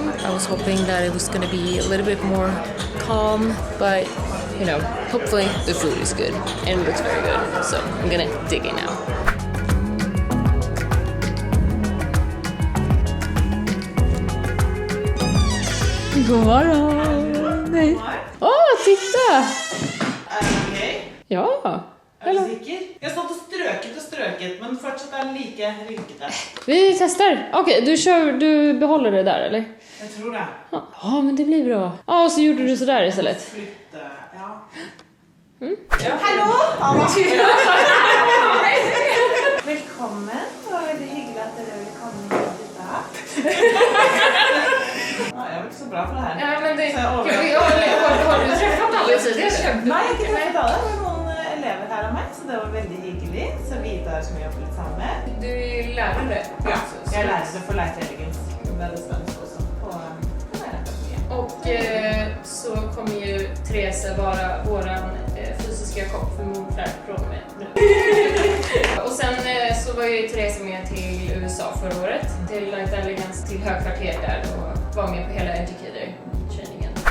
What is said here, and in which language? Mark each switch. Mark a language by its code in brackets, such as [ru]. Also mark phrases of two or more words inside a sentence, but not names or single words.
[en] I was hoping that it was gonna be a little bit more calm, but you know, hopefully the food is good and it looks very good. So I'm gonna dig in now. [sv] God morgon! Åh, titta! [no] Er det okej? Ja. Er du sikker? Jeg satt og strøket, men fortsatt er den like rynkete. [sv] Vi testar. Okej, du behåller det där, eller? [no] Jeg tror det. [sv] Ja, men det blir bra. Ja, och så gjorde du så där istället. [no] Flytte, ja. Ja. Hallo! Velkommen, det var veldig hyggelig at dere ville komme hit i dag. Jeg var ikke så bra for det her. Ja, men det... [sv] Har du träffat alla tidigare? [no] Nei, jeg har ikke [sv] träffat alla. [no] Det var noen elever her av meg, så det var veldig hyggelig. Så vi tar som vi jobber litt sammen med. [sv] Du lärde det? [no] Ja, jeg lærte det for ELEGANCE. Det er det svenske også. [sv] Och så kommer ju Therese vara våran fysiska kock för morfärdsprogrammet nu. Och sen så var ju Therese med till USA förra året, till ELEGANCE, till högkvarter där och var med på hela educator-trainingen.